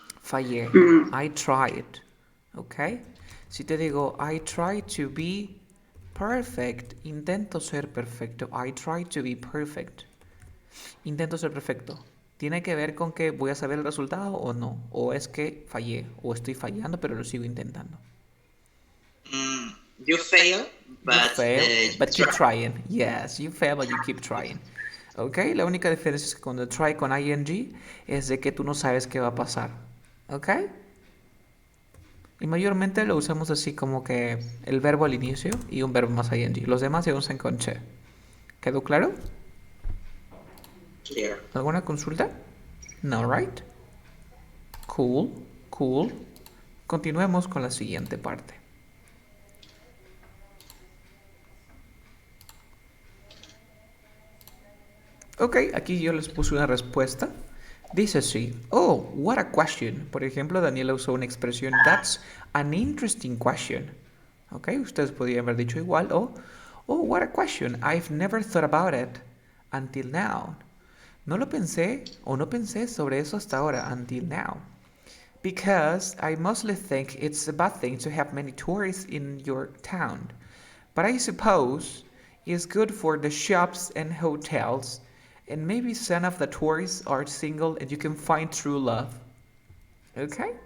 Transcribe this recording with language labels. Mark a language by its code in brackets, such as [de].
[es] Fallé. [en] I tried. [es] ¿Ok? Si te digo, [en] I try to be perfect, [es] intento ser perfecto. [en] I try to be perfect. [es] Intento ser perfecto. ¿Tiene que ver con que voy a saber el resultado o no? ¿O es que fallé? ¿O estoy fallando pero lo sigo intentando? [en] You fail, You but fail, but keep try. trying. Yes, you fail, but you keep trying. [es] ¿Ok? La única diferencia es que cuando try con ing es de que tú no sabes qué va a pasar. ¿Ok? Y mayormente lo usamos así como que el verbo al inicio y un verbo más ing. Los demás se usan con che. ¿Quedó claro? [en] Clear. [es] ¿Alguna consulta? No, [en] right? Cool, cool. [es] Continuemos con la siguiente parte. Ok, aquí yo les puse una respuesta. Dice así, [en] oh, what a question. [es] Por ejemplo, Daniela usó una expresión, [en] that's an interesting question. [es] Ok, ustedes podrían haber dicho igual, o, [en] oh, what a question. I've never thought about it until now. [es] No lo pensé o no pensé sobre eso hasta ahora, [en] until now. Because I mostly think it's a bad thing to have many tourists in your town. But I suppose it's good for the shops and hotels, and maybe some of the tourists are single and you can find true love. Okay?